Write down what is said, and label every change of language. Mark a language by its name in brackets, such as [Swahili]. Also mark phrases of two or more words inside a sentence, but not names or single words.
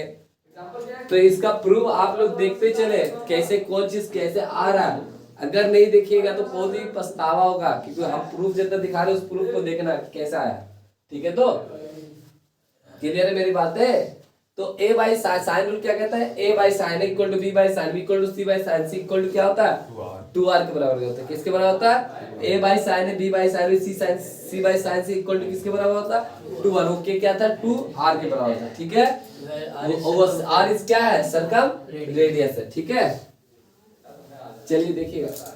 [Hindi] तो इसका प्रूफ आप लोग देखते चले कैसे कौन चीज कैसे आ रहा है। अगर नहीं देखिएगा तो बहुत ही पछतावा होगा, क्योंकि हम प्रूफ जितना दिखा रहे हैं उस प्रूफ को देखना कैसा आया, ठीक है। तो क्लियर है मेरी बात है? तो A/sin रूल क्या कहता है? A/sin A [English] equal to [Hindi] B/sin B [English] equal to [Hindi] C/sin C [English] equal to [Hindi] क्या होता है? 2R के बराबर होता है। किसके बराबर होता है? A/sin A B/sin B C/sin C [English] equal to [Hindi] किसके बराबर होता है? 2R। ओके क्या था? 2R के बराबर था, ठीक है। वो R इस क्या है? [English] circum radius [Hindi] है, ठीक है। चलिए देखिएगा।